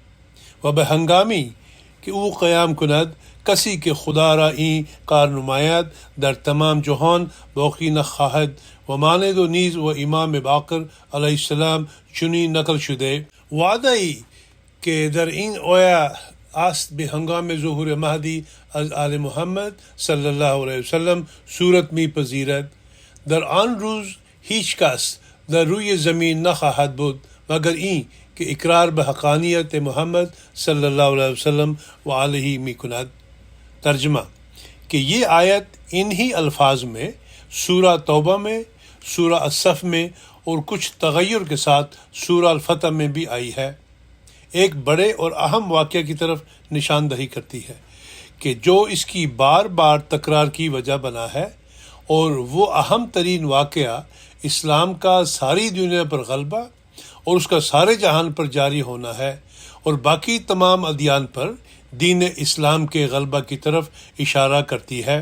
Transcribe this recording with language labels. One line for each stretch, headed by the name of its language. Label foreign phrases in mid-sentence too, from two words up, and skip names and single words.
Persian: و به هنگامی که او قیام کند کسی که خدا را این کار نماید در تمام جهان باقی نخواهد و ماند و نیز و امام باقر
Arabic: علیه السلام
Persian: چنین نقل شده، وعده ای که در این آیه است به هنگام ظهور مهدی از آل محمد
Arabic: صلی الله علیه وسلم
Persian: صورت می پذیرد. در آن روز هیچ کس در روی زمین نخواهد بود مگر این که اقرار به حقانیت محمد
Arabic: صلی اللہ علیہ وسلم
Persian: و آلہ می کند.
Urdu: ترجمہ، کہ یہ آیت انہی الفاظ میں سورہ توبہ میں، سورہ الصف میں اور کچھ تغیر کے ساتھ سورہ الفتح میں بھی آئی ہے۔ ایک بڑے اور اہم واقعہ کی طرف نشاندہی کرتی ہے کہ جو اس کی بار بار تکرار کی وجہ بنا ہے، اور وہ اہم ترین واقعہ اسلام کا ساری دنیا پر غلبہ اور اس کا سارے جہان پر جاری ہونا ہے، اور باقی تمام ادیان پر دین اسلام کے غلبہ کی طرف اشارہ کرتی ہے۔